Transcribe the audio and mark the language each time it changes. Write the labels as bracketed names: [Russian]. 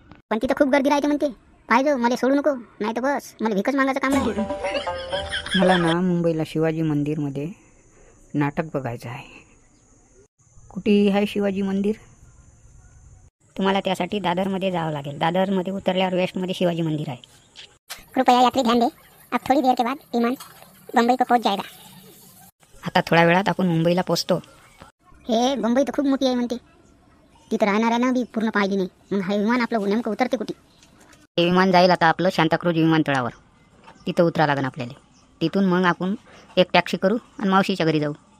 [Marathi] पण तिथं खूप गर्दी राहते म्हणते, पाहिजे मला सोडू नको, नाही तर बस मला भिकच मागायचं काम नाही. मला ना मुंबईला शिवाजी मंदिरमध्ये नाटक बघायचं आहे. कुठे आहे शिवाजी मंदिर? तुम्हाला त्यासाठी दादरमध्ये जावं लागेल. दादरमध्ये उतरल्यावर वेस्टमध्ये शिवाजी मंदिर आहे. [Hindi] कृपया यात्री ध्यान दे, अब थोड़ी देर के बाद विमान बम्बई को पहुंच जाएगा. [Marathi] आता थोड्या वेळात आपण मुंबईला पोहोचतो. हे मुंबई तर खूप मोठी आहे म्हणते, तिथं राहणाऱ्यांना बी पूर्ण पाहिली नाही. मग हे विमान आपलं नेमकं उतरते कुठे? हे विमान जाईल आता आपलं शांताक्रूज विमानतळावर. तिथं उतरा लागेल आपल्याला. तिथून मग आपण एक टॅक्सी करू आणि मावशीच्या घरी जाऊ.